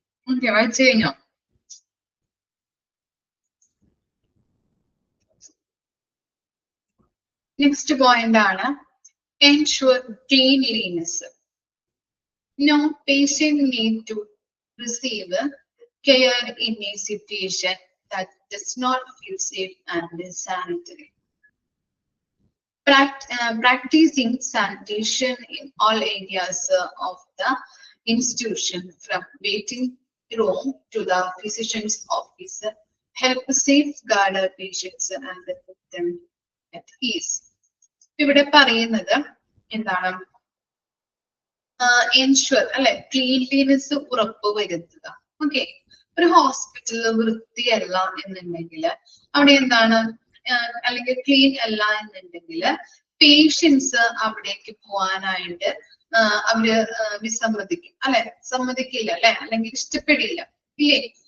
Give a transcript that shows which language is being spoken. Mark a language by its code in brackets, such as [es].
[ml] Okay, വായിച്ചു കഴിഞ്ഞോ? Next point ആണ് [en] ensure cleanliness. No patient need to receive care in a situation that does not feel safe and sanitary. Practicing sanitation in all areas of the institution, from waiting room to the physician's office, help safeguard patients and put them at ease. [ml] ഇവിടെ പറയുന്നത് എന്താണ്? Ensure അല്ലെ, cleanliness ഉറപ്പുവരുത്തുക. Okay, ഒരു ഹോസ്പിറ്റലിൽ വൃത്തിയല്ല എന്നുണ്ടെങ്കിൽ അവിടെ എന്താണ്, അല്ലെങ്കിൽ ക്ലീൻ അല്ല എന്നുണ്ടെങ്കിൽ പേഷ്യൻസ് അവിടേക്ക് പോവാനായിട്ട് അവര് വിസമ്മതിക്കും അല്ലെ, സമ്മതിക്കില്ല അല്ലെ, അല്ലെങ്കിൽ ഇഷ്ടപ്പെടില്ല ഇല്ലേ?